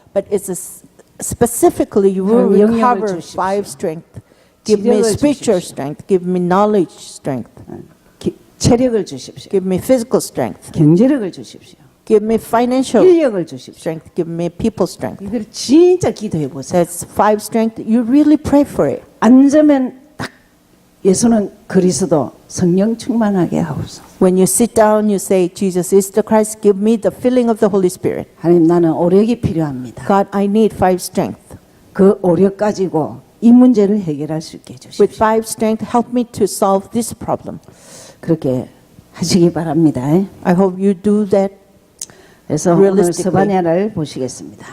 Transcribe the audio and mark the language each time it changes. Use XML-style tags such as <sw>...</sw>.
<en>but it's specifically you will</en> <ko>하나님 영향을</ko> <en>recover</en> <ko>주십시오.</ko> <en>five strength. Give me</en> <ko>지력을</ko> <en>spiritual</en> <ko>주십시오.</ko> <en>strength. Give me knowledge strength.</en> <ko>체력을 주십시오.</ko> <en>Give me physical strength.</en> <ko>경제력을 주십시오.</ko> <en>Give me financial</en> <ko>인력을 주십시오.</ko> <en>strength. Give me people strength.</en> <ko>이걸 진짜 기도해 보세요.</ko> <en>That's five strength. You really pray for it.</en> <ko>앉으면 딱 예수는 그리스도 성령 충만하게 하옵소서.</ko> <en>When you sit down, you say, Jesus is the Christ. Give me the filling of the Holy Spirit.</en> <ko>하나님 나는 오력이 필요합니다.</ko> <en>God, I need five strength.</en> <ko>그 오력 가지고 이 문제를 해결할 수 있게 해주십시오.</ko> <en>With five strength, help me to solve this problem.</en> <ko>그렇게 하시기 바랍니다.</ko> <en>I hope you do that.</en> <ko>그래서 오늘</ko> <en>Realistically.</en> <ko>스바냐를 보시겠습니다.</ko>